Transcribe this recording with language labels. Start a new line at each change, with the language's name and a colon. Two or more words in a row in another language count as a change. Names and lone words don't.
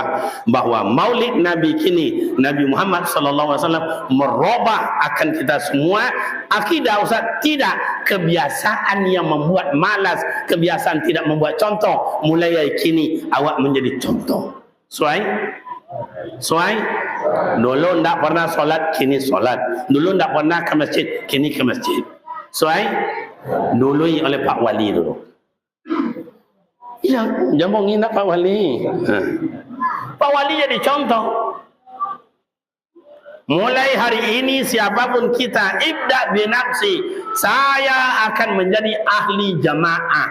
Indonesian: Bahwa maulid Nabi kini, Nabi Muhammad SAW merubah akan kita semua. Akidah Ustaz, tidak. Kebiasaan yang membuat malas, kebiasaan tidak membuat contoh. Mulai kini awak menjadi contoh. Suai? Dulu ndak pernah solat, kini solat. Dulu ndak pernah ke masjid, kini ke masjid. Soai dulu oleh Pak Wali dulu. Ya, jangan ngina Pak Wali. Pak Wali jadi contoh. Mulai hari ini siapapun kita,
Arabic: ibda binafsi,
Indonesian: saya akan menjadi ahli jamaah.